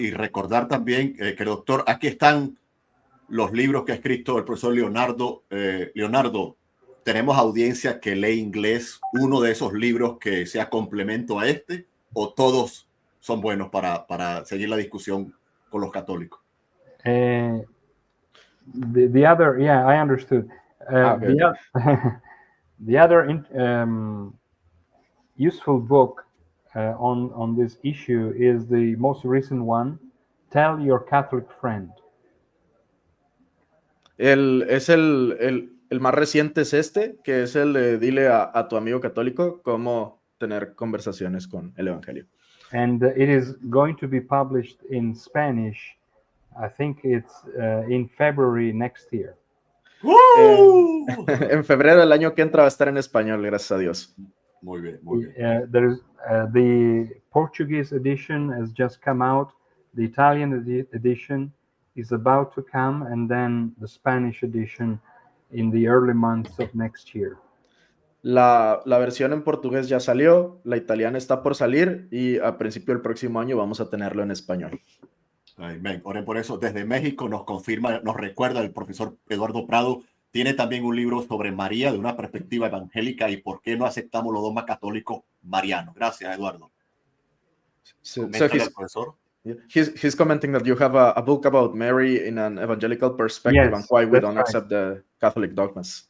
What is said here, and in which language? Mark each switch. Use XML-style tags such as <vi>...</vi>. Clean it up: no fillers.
<es>Y recordar también que, doctor, aquí están los libros que ha escrito el profesor Leonardo. Leonardo, ¿tenemos audiencia que lee inglés? ¿Uno de esos libros que sea complemento a este? ¿O todos son buenos para seguir la discusión con los católicos?</es> <en>The other, yeah, I understood. Okay. The other useful book on this issue is the most recent one. Tell your Catholic friend.</en> <es>El más reciente es este, que es el de dile a tu amigo católico cómo tener conversaciones con el Evangelio.</es> <en>And it is going to be published in Spanish. I think it's in February next year.</en> <es>En febrero del año que entra va a estar en español, gracias a Dios. Muy bien, muy bien.</es> <en>The Portuguese edition has just come out. The Italian edition is about to come, and then the Spanish edition in the early months of next year.</en> <es>La versión en portugués ya salió, la italiana está por salir y a principio del próximo año vamos a tenerlo en español. Amén. Oren por eso. Desde México nos confirma, nos recuerda el profesor Eduardo Prado. Tiene también un libro sobre María de una perspectiva evangélica y por qué no aceptamos los dogmas católicos marianos. Gracias, Eduardo.</es> <en>So he's commenting that you have a book about Mary in an evangelical perspective, yes, and why we don't accept the Catholic dogmas.</en>